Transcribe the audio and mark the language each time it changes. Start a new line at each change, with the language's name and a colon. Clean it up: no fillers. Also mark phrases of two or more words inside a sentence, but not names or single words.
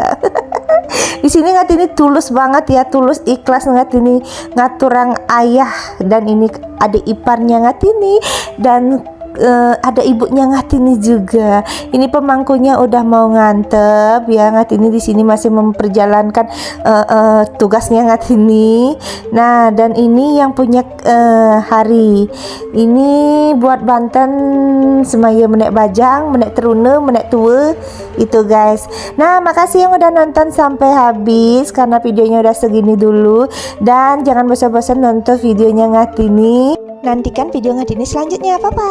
Indonesian: Di sini Ngatini tulus banget ya, tulus ikhlas Ngatini
Balinese: ngaturang ayah,
Indonesian: dan ini adik iparnya Ngatini, dan ada ibunya Ngatini juga. Ini pemangkunya udah mau ngantep ya. Ngatini di sini masih memperjalankan tugasnya Ngatini. Nah, dan ini yang punya hari ini buat
Balinese: Banten semaya menek bajang, menek terune, menek tua
Indonesian: itu guys. Nah, makasih yang udah nonton sampai habis, karena videonya udah segini dulu, dan jangan bosan-bosan nonton videonya Ngatini. Nantikan video Ngatini selanjutnya.
English: Bye bye.